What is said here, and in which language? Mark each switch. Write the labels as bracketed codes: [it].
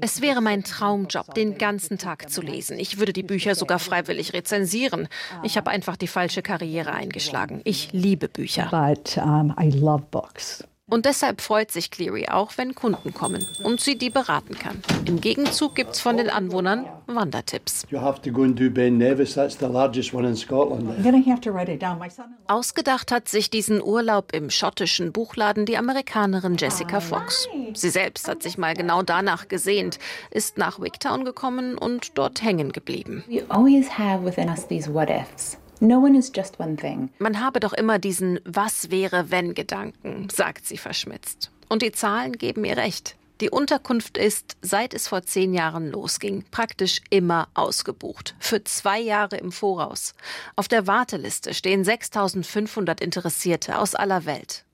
[de] Es wäre mein Traumjob, den ganzen Tag zu lesen. Ich würde die Bücher sogar freiwillig rezensieren. Ich habe einfach die falsche Karriere eingeschlagen. Ich liebe Bücher. [en] But I love books. [de] Und deshalb freut sich Cleary auch, wenn Kunden kommen und sie die beraten kann. Im Gegenzug gibt's von den Anwohnern Wandertipps. [en] You have to go and do Ben Nevis, that's the largest one in Scotland. I'm gonna have to write it down. My son. [de] Ausgedacht hat sich diesen Urlaub im schottischen Buchladen die Amerikanerin Jessica Fox. Sie selbst hat sich mal genau danach gesehnt, ist nach Wigtown gekommen und dort hängen geblieben. [en] We always have within us these what ifs. No one is just one thing. [de] Man habe doch immer diesen Was-wäre-wenn-Gedanken, sagt sie verschmitzt. Und die Zahlen geben ihr recht. Die Unterkunft ist, seit es vor 10 Jahren losging, praktisch immer ausgebucht. Für 2 Jahre im Voraus. Auf der Warteliste stehen 6.500 Interessierte aus aller Welt.